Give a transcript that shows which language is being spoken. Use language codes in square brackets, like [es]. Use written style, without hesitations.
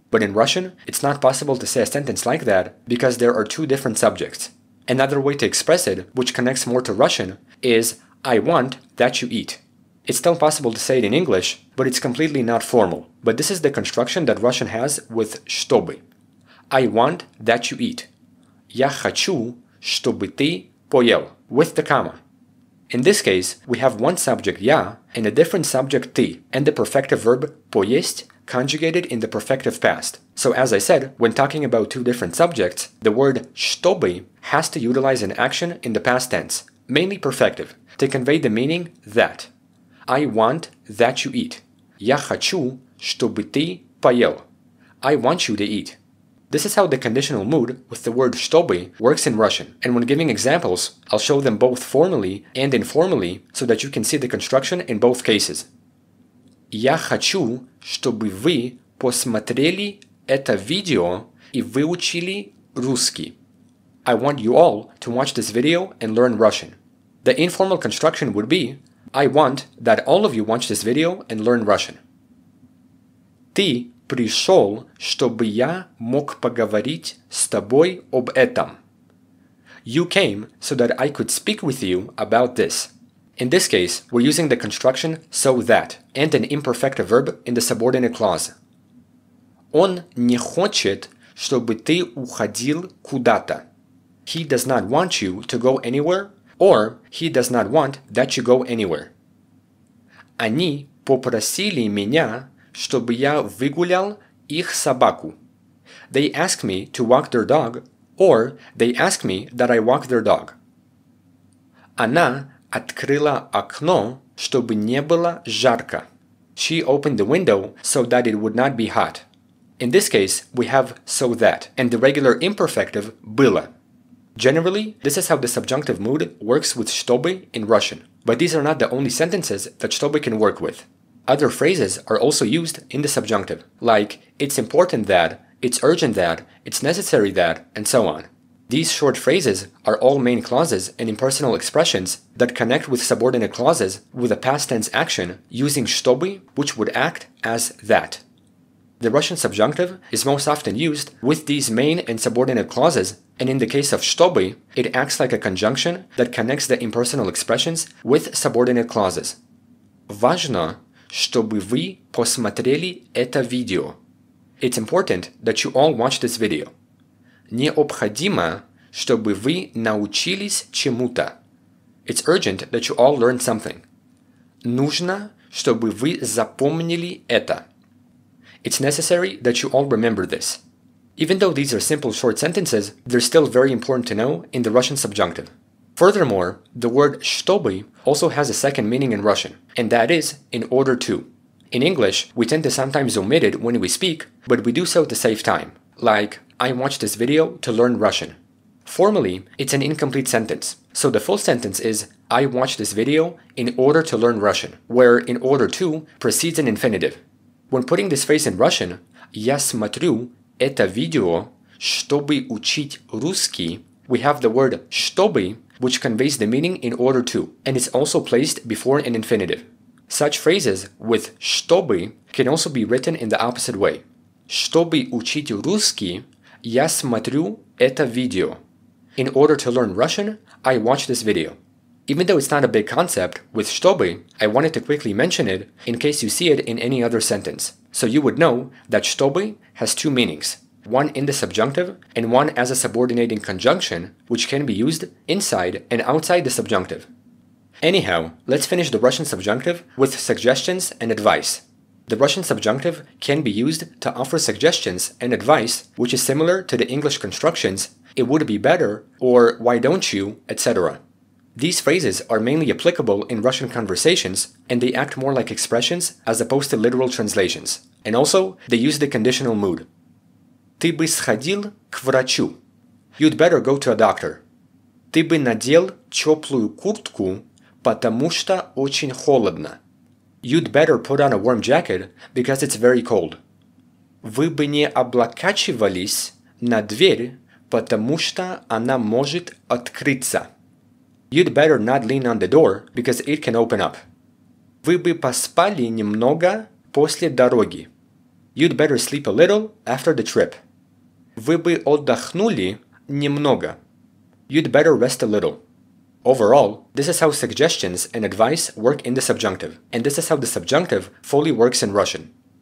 [en] But in Russian, it's not possible to say a sentence like that because there are two different subjects. Another way to express it, which connects more to Russian, is I want that you eat. It's still possible to say it in English, but it's completely not formal. But this is the construction that Russian has with чтобы. I want that you eat. [ru] Я хочу, чтобы ты поел, [en] with the comma. In this case, we have one subject я and a different subject ты, and the perfective verb поесть conjugated in the perfective past. So as I said, when talking about two different subjects, the word чтобы has to utilize an action in the past tense, mainly perfective, to convey the meaning that. I want that you eat. [ru] Я хочу, чтобы ты поел. [en] I want you to eat. This is how the conditional mood with the word чтобы works in Russian, and when giving examples, I'll show them both formally and informally so that you can see the construction in both cases. [ru] Я хочу, чтобы вы посмотрели это видео и выучили русский. [en] I want you all to watch this video and learn Russian. The informal construction would be, I want that all of you watch this video and learn Russian. [ru] Ты пришел, чтобы я мог поговорить с тобой об этом. [en] You came so that I could speak with you about this. In this case, we're using the construction so that and an imperfective verb in the subordinate clause. [ru] Он не хочет, чтобы ты уходил куда-то. [en] He does not want you to go anywhere, or he does not want that you go anywhere. [ru] Они попросили меня, чтобы я выгулял их собаку. [en] They asked me to walk their dog, or they asked me that I walk their dog. [ru] Она открыла окно, чтобы не было жарко. [en] She opened the window so that it would not be hot. In this case, we have so that, and the regular imperfective было. Generally, this is how the subjunctive mood works with чтобы in Russian, but these are not the only sentences that чтобы can work with. Other phrases are also used in the subjunctive, like it's important that, it's urgent that, it's necessary that, and so on. These short phrases are all main clauses and impersonal expressions that connect with subordinate clauses with a past tense action using чтобы, which would act as that. The Russian subjunctive is most often used with these main and subordinate clauses, and in the case of чтобы, it acts like a conjunction that connects the impersonal expressions with subordinate clauses. [ru] Важно, чтобы вы посмотрели это видео. [en] It's important that you all watch this video. [ru] Необходимо, чтобы вы научились чему-то. [en] It's urgent that you all learn something. [ru] Нужно, чтобы вы запомнили это. [en] It's necessary that you all remember this. Even though these are simple short sentences, they're still very important to know in the Russian subjunctive. Furthermore, the word чтобы also has a second meaning in Russian, and that is in order to. In English, we tend to sometimes omit it when we speak, but we do so to save time, like, I watched this video to learn Russian. Formally, it's an incomplete sentence, so the full sentence is, I watched this video in order to learn Russian, where in order to precedes an infinitive. When putting this phrase in Russian, [ru] я смотрю это видео, чтобы учить русский, [en] we have the word чтобы, which conveys the meaning in order to, and it's also placed before an infinitive. Such phrases with чтобы can also be written in the opposite way. [ru] Чтобы учить русский, я смотрю это видео. [en] In order to learn Russian, I watch this video. Even though it's not a big concept, with чтобы, I wanted to quickly mention it in case you see it in any other sentence. So you would know that чтобы has two meanings, one in the subjunctive and one as a subordinating conjunction, which can be used inside and outside the subjunctive. Anyhow, let's finish the Russian subjunctive with suggestions and advice. The Russian subjunctive can be used to offer suggestions and advice, which is similar to the English constructions, it would be better, or why don't you, etc. These phrases are mainly applicable in Russian conversations, and they act more like expressions as opposed to literal translations. And also, they use the conditional mood. [ru] Ты бы сходил к врачу. [en] You'd better go to a doctor. [ru] Ты бы надел теплую куртку, потому что очень холодно. [en] You'd better put on a warm jacket because it's very cold. [ru] Вы бы не облокачивались на дверь, потому что она может открыться. [en] You'd better not lean on the door because it can open up. [ru] Вы бы поспали немного после дороги. [en] You'd better sleep a little after the trip. [ru] Вы бы отдохнули немного. [en] You'd better rest a little. Overall, this is how suggestions and advice work in the subjunctive, and this is how the subjunctive fully works in Russian.